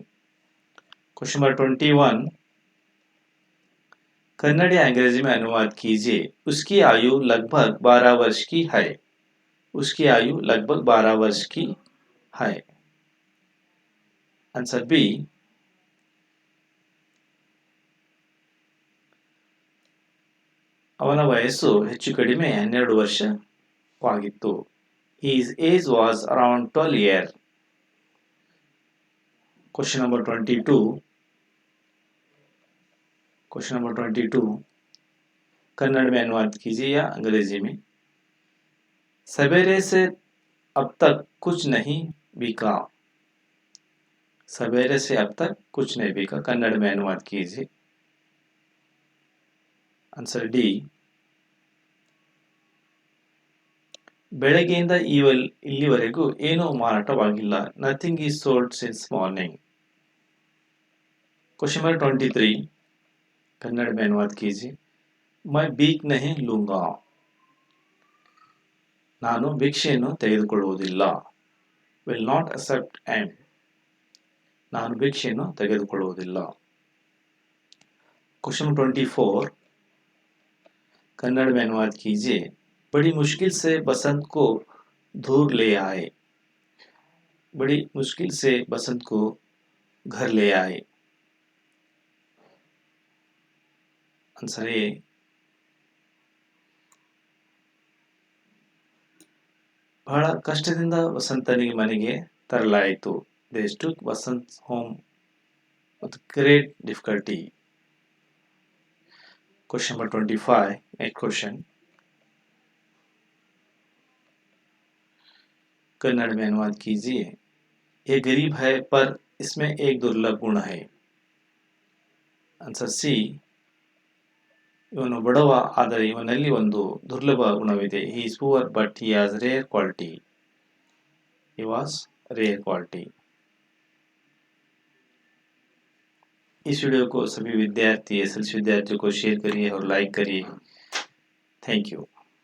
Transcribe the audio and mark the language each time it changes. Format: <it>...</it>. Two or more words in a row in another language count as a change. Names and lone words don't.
<en>question number 21।</en> <hi>कन्नड़ या अंग्रेजी में अनुवाद कीजिए। उसकी आयु लगभग 12 वर्ष की है। उसकी आयु लगभग 12 वर्ष की है।</hi> <en>answer B.</en> <kn>ಅವನ ವಯಸ್ಸು ಹೆಚ್ಚು ಕಡಿಮೆ 12 ವರ್ಷವಾಗಿತ್ತು.</kn> <en>His age was around 12 years. Question number 22. question number</en> <hi>22 कन्नड़ में अनुवाद कीजिए या अंग्रेजी में। सवेरे से अब तक कुछ नहीं बिका। सवेरे से अब तक कुछ नहीं बिका, कन्नड़ में अनुवाद कीजिए।</hi> <en>answer D.</en> <kn>ಬೆಳಗ್ಗೆಯಿಂದ ಇಲ್ಲಿವರೆಗೂ ಏನೂ ಮಾರಾಟವಾಗಿಲ್ಲ.</kn> <en>nothing is sold since morning. question number</en> <hi>23 कन्नड़ में अनुवाद कीजिए। मैं भीख नहीं लूंगा।</hi> <kn>ನಾನು ಭಿಕ್ಷೆಯನ್ನು ತೆಗೆದುಕೊಳ್ಳುವುದಿಲ್ಲ.</kn> <en>will not accept and.</en> <kn>ನಾನು ಭಿಕ್ಷೆಯನ್ನು ತೆಗೆದುಕೊಳ್ಳುವುದಿಲ್ಲ.</kn> <en>question number</en> <hi>24 कन्नड़ में अनुवाद कीजिए। बड़ी मुश्किल से बसंत को दूर ले आए। बड़ी मुश्किल से बसंत को घर ले आए।</hi> <en>answer A.</en> <kn>ಬಹಳ ಕಷ್ಟದಿಂದ ವಸಂತನಿಗೆ ಮನೆಗೆ ತರಲಾಯಿತು.</kn> <en>They took Vasant home with great difficulty. Question number 25. Next question.</en> <hi>कन्नड़ में अनुवाद कीजिए। ये गरीब है पर इसमें एक दुर्लभ गुण है।</hi> <en>answer C.</en> <kn>ಇವನು ಬಡವ, ಆದರೆ ಇವನಲ್ಲಿ ಒಂದು ದುರ್ಲಭ ಗುಣವಿದೆ.</kn> <en>he is poor but he has rare quality. he was rare quality.</en> <hi>इस वीडियो को सभी विद्यार्थी एसएलसी विद्यार्थियों को शेयर करिए और लाइक करिए.</hi> <en>thank you.</en>